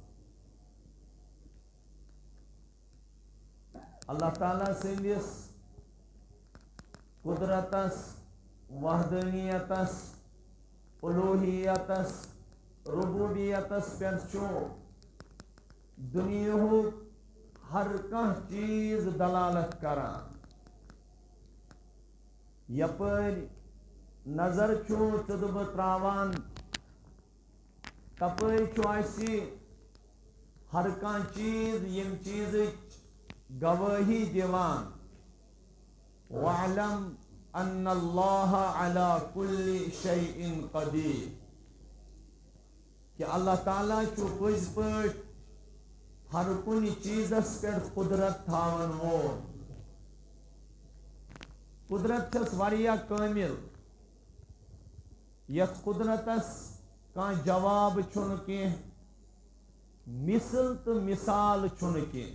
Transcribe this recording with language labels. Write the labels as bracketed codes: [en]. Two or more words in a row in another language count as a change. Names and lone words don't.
[ks] اللہ تعالیٰ سندس قدرتس وحدانیتس الوہیتس ربوبیتس پہ دنیاہُک ہر کانٛہہ چیز دلالت کران۔ یپر نظر چھُ ژٕ تراوان تپٲرۍ چھُ اَسہِ ہر کانٛہہ چیز یم چیزٕچ گوٲہی دِوان [ar] وَاعْلَمْ أَنَّ اللَّهَ عَلَى كُلِّ شَيْءٍ قَدِيرٌ [ks] کہ اللہ تعالیٰ چھُ پٔزۍ پٲٹھۍ ہر کُنہِ چیزس پٮ۪ٹھ قدرت تھاون وول۔ قدرت چھس واریاہ کامل یتھ قدرتس کانٛہہ جواب چھُنہٕ کینٛہہ مثل تہٕ مثال چھُنہٕ کینٛہہ۔